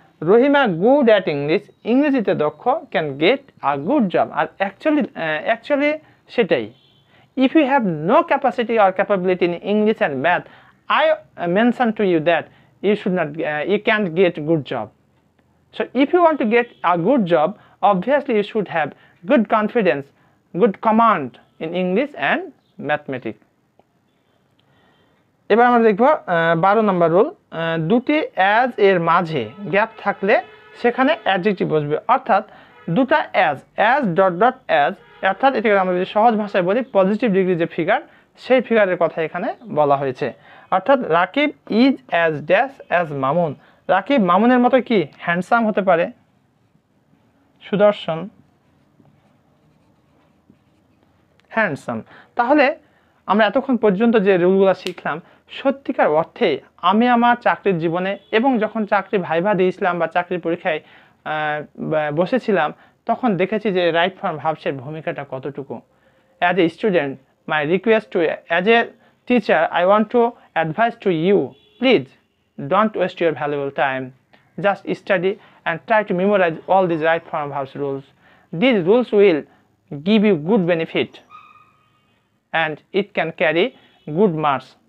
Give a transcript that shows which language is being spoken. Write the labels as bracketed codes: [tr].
[en] Rahima good at English, [bn] ইংরেজিতে দক্ষ, [en] Can get a good job. [bn] আর actually সেটাই। [en] If you have no capacity or capability in English and math, I mentioned to you that you can't get good job. So if you want to get a good job, obviously you should have good confidence, good command in English and mathematics. [bn] এবার আমরা দেখব 12 নম্বর rule, দুটি as এর মাঝে gap থাকলে সেখানে adjective বসবে, অর্থাৎ দুটা অ্যাজ ডট ডট অ্যাজ, অর্থাৎ এটাকে আমরা যদি সহজ ভাষায় বলি পজিটিভ ডিগ্রি যে ফিগার, সেই ফিগারের কথা এখানে বলা হয়েছে। অর্থাৎ [en] Rakib is as dash as Mamun, [bn] Rakib মামুনের মতো কি হ্যান্ডসাম হতে পারে? সুদর্শন, হ্যান্ডসাম। তাহলে আমরা এতক্ষণ পর্যন্ত যে রুলগুলো শিখলাম, সত্যিকার অর্থে আমি আমার চাকরির জীবনে এবং যখন চাকরি ভাইভা দিয়েছিলাম বা চাকরির পরীক্ষায় বসেছিলাম, তখন দেখেছি যে রাইট ফর্ম ভার্বসের ভূমিকাটা কতটুকু। [en] As a student, my request to, as a teacher, I want to advise to you, please don't waste your valuable time. Just study and try to memorize all these right form verbs rules. These rules will give you good benefit and it can carry good marks.